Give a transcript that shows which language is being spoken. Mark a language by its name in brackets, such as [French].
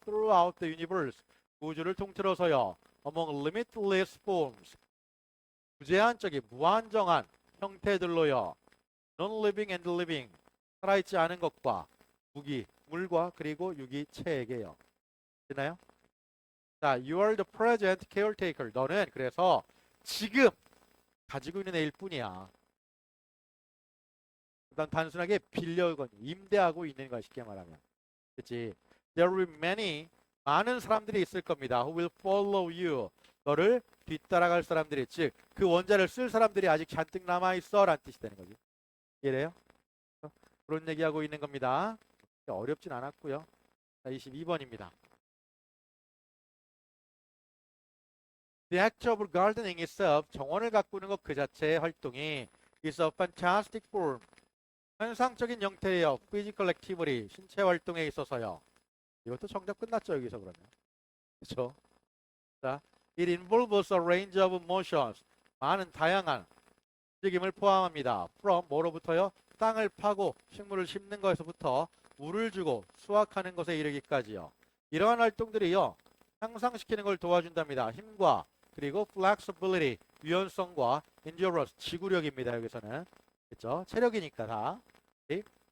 [English] Throughout the universe. [Korean] 우주를 통틀어서요. [English] Among limitless forms. [Korean] 무제한적인 무한정한 형태들로요. [English] Non-living and living. [Korean] 살아있지 않은 것과 무기, 물과 그리고 유기체에게요. 됐나요? [English] 자, you are the present caretaker. [Korean] 너는 그래서 지금 가지고 있는 애일 뿐이야. 그다음 단순하게 빌려건 임대하고 있는 거야. 쉽게 말하면. 그렇지? [English] There will be many [Korean] 많은 사람들이 있을 겁니다. [English] Who will follow you. [Korean] 너를 뒤따라갈 사람들이 즉 그 원자를 쓸 사람들이 아직 잔뜩 남아 있어 라는 뜻이 되는 거지. 이해돼요? 그런 얘기하고 있는 겁니다. 어렵진 않았고요. 자, 22번입니다. [English] The act of gardening itself, [Korean] 정원을 가꾸는 것 그 자체의 활동이 [English] is a fantastic form, [Korean] 현상적인 형태예요. [English] Physical activity, [Korean] 신체 활동에 있어서요. 이것도 정답 끝났죠, 여기서 그러면. 그렇죠? [English] 자, it involves a range of motions, [Korean] 많은 다양한 움직임을 포함합니다. From 뭐로부터요? 땅을 파고 식물을 심는 것에서부터 물을 주고 수확하는 것에 이르기까지요. 이러한 활동들이요. 향상시키는 걸 도와준답니다. 힘과 그리고 flexibility, 유연성과 endurance, 지구력입니다. 여기서는. 그렇죠? 체력이니까 다. 오케이?